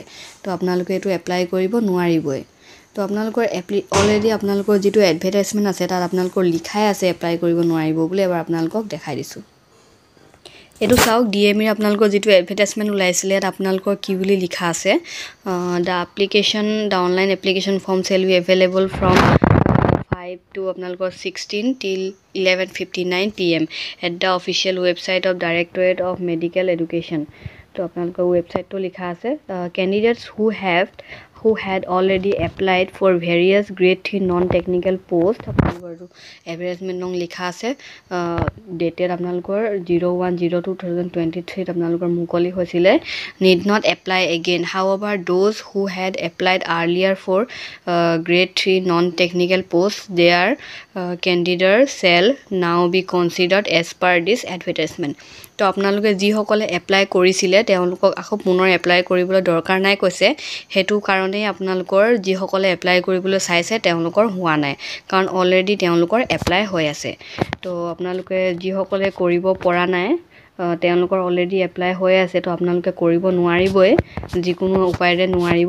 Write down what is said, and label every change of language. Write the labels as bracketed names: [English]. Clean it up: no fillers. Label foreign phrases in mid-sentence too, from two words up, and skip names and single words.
[Assamese] তো আপোনালোকে এইটো এপ্লাই কৰিব নোৱাৰিবই। তো আপোনালোকৰ অলৰেডি আপোনালোকৰ যিটো এডভাৰটাইজমেণ্ট আছে তাত আপোনালোকৰ লিখাই আছে এপ্লাই কৰিব নোৱাৰিব বুলি। এবাৰ আপোনালোকক দেখাই দিছোঁ। এইটো চাওক, DME আপোনালোকৰ যিটো এডভাৰটাইজমেণ্ট ওলাইছিলে তাত আপোনালোকৰ কি বুলি লিখা আছে, [English] the online application form shall be available from 5 to [Assamese] আপোনালোকৰ [English] 16 till 11:59 PM at the official website of Directorate of Medical Education। [Assamese] তো আপোনালোকৰ ৱেবছাইটটো লিখা আছে [English] candidates who had already applied for various grade 3 non-technical post। [Assamese] আপোনালোকৰ [English] advertisement no [Assamese] লিখা আছে, ডেটেড আপোনালোকৰ 01/02/2023 আপোনালোকৰ মুকলি হৈছিলে। [English] need not apply again, however those who had applied earlier for grade 3 non-technical posts their candidate shall now be considered as per this advertisement। [Assamese] তো আপোনালোকে যিসকলে এপ্লাই কৰিছিলে তেওঁলোকক আকৌ পুনৰ এপ্লাই কৰিবলৈ দৰকাৰ নাই কৈছে। সেইটো কাৰণেই আপোনালোকৰ যিসকলে এপ্লাই কৰিবলৈ চাইছে তেওঁলোকৰ হোৱা নাই, কাৰণ অলৰেডি তেওঁলোকৰ এপ্লাই হৈ আছে। তো আপোনালোকে যিসকলে কৰিব পৰা নাই তেওঁলোকৰ [English] already apply [Assamese] হৈ আছে, তো আপোনালোকে কৰিব নোৱাৰিবই, যিকোনো উপায়েৰে নোৱাৰিব।